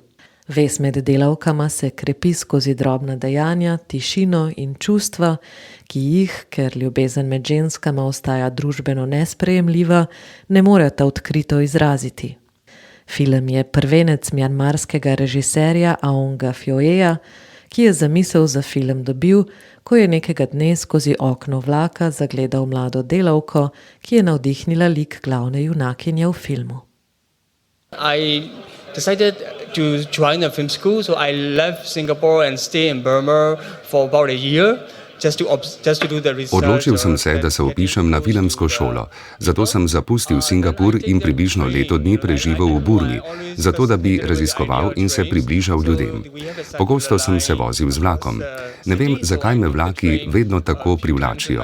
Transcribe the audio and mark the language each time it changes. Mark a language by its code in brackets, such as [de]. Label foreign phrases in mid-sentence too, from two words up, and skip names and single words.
[sl] Vez med delavkama se krepi skozi drobna dejanja, tišino in čustva, ki jih, ker ljubezen med ženskama ostaja družbeno nesprejemljiva, ne moreta odkrito izraziti. Film je prvenec mjanmarskega režiserja Aonga Fioeja, ki je zamisel za film dobil, ko je nekega dne skozi okno vlaka zagledal mlado delavko, ki je navdihnila lik glavne junakinje v filmu. [en] I decided to join a film school, so I left Singapore and stay in Burma for about a year. Just to do the research. [sl] Odločil sem se, da se vpišem na filmsko šolo. Zato sem zapustil Singapur in približno leto dni preživel v Burmi, zato da bi raziskoval in se približal ljudem. Pogosto sem se vozil z vlakom. Ne vem, zakaj me vlaki vedno tako privlačijo.